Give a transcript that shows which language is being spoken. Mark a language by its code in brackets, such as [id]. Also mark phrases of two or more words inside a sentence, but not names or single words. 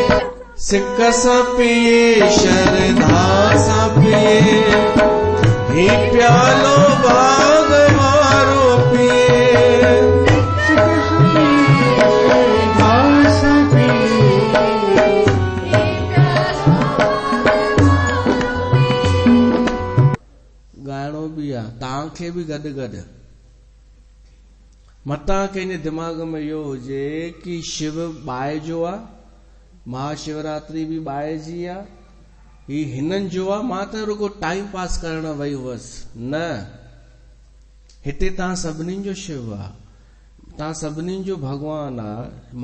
[sd] सिक सा पिए श्रद्धा सा पिए, ही प्यालो भागवारो पिए। गाइणो भी आहे तव्हांखे भी गॾु गॾु। मतां कंहिंजे दिमाग़ में इहो हुजे कि शिव बाहि जो आहे, महाशिवरात्रि भी बाहि जी आहे, ही हिननि जो आहे, मां त रुगो टाइम पास करण वई हुअसि। न, हिते तव्हां सभिनीनि जो शिव आहे, तव्हां सभिनीनि जो भगवान आहे।